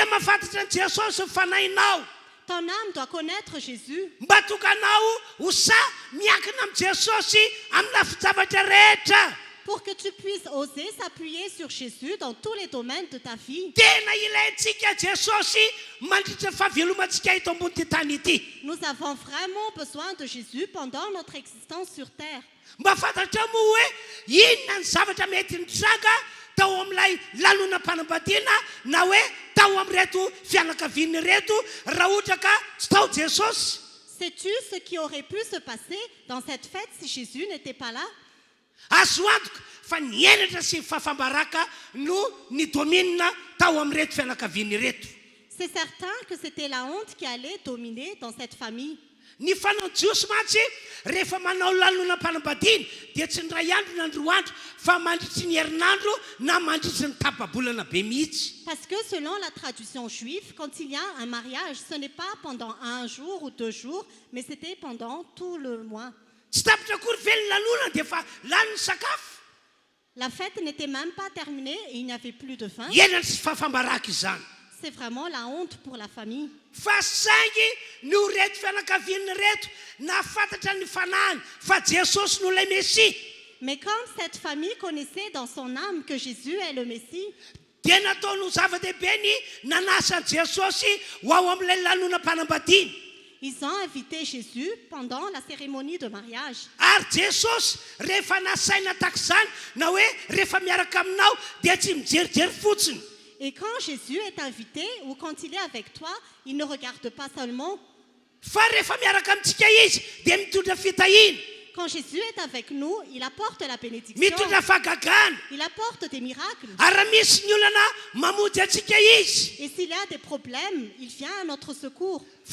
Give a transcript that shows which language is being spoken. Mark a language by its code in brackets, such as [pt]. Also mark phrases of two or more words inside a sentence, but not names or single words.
[fr] Ton âme doit connaître Jésus pour que tu puisses oser s'appuyer sur Jésus dans tous les domaines de ta vie. Nous avons vraiment besoin de Jésus pendant notre existence sur terre. [mg] Tao am'lay lalona panambadiana na hoe tao am'reto fianakaviany reto raha ohatra ka tsy tao Jesosy. [fr] Sais-tu ce qui aurait pu se passer dans cette fête si Jésus n'était pas là? [mg] Azo antoka fa nienatra sy fafambaraka no nidominina tao am'reto fianakaviany reto. [fr] C'est certain que c'était la honte qui allait dominer dans cette famille. [mg] Ny fanao jiosy matsy rehefa manao lalonam-panambadiana dia tsy ndray andro na androandro fa mandritry ny herinandro na mandritry ny tapa-bolana be mihitsy. [fr] Parce que selon la tradition juive, quand il y a un mariage, ce n'est pas pendant 1 jour ou 2 jours, mais c'était pendant tout le mois. [mg] Tsy tapitra akory ve ny lanona dia fa lany ny sakafo. [fr] La fête n'était même pas terminée et il n'y avait plus de faim. [mg] Ienany sy fafambaraka izany. [fr] C'est vraiment la honte pour la famille. [mg] Fa saingy no reto fianakaviany reto nafantatra ny fanahiny fa Jesosy no lay Messie. [fr] Mais comme cette famille connaissait dans son âme que Jésus est le Messie, [mg] dia nataony zava-dehibe ny nanasany Jesosy ho ao amin'ilay lanonam-panambadiana. [fr] ils ont invité Jésus pendant la cérémonie de mariage. [mg] Ary Jesosy rehefa nasaina tak'izany na hoe rehefa miaraka aminao dia tsy mijerijery fotsiny. [fr] Et quand Jésus est invité ou quand il est avec toi, il ne regarde pas seulement. Quand Jésus est avec nous, il apporte la bénédiction. Il apporte des miracles. Et s'il y a des problèmes, il vient à notre secours.